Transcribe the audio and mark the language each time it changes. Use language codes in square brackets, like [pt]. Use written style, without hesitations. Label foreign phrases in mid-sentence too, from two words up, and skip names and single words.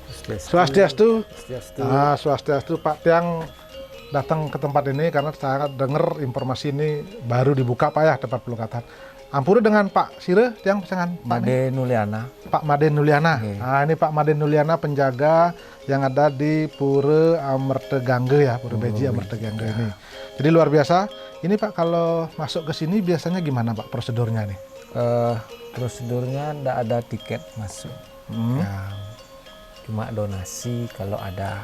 [id] Swastiastu. Swastiastu. Swastiastu Pak Tiang datang ke tempat ini karena saya dengar informasi ini baru dibuka Pak ya, tempat pelukatan. [ban] Ampuri dengan Pak Sire Tiang pesangan Pak [id] Made Nuliana. Pak Made Nuliana. Oke. Nah, ini Pak Made Nuliana penjaga yang ada di Pura Amertegangge ya, Pura Beji Amertegangge ini. Jadi luar biasa. Ini Pak kalau masuk ke sini biasanya gimana Pak prosedurnya nih? Prosedurnya ndak ada tiket masuk. Ya, cuma donasi kalau ada.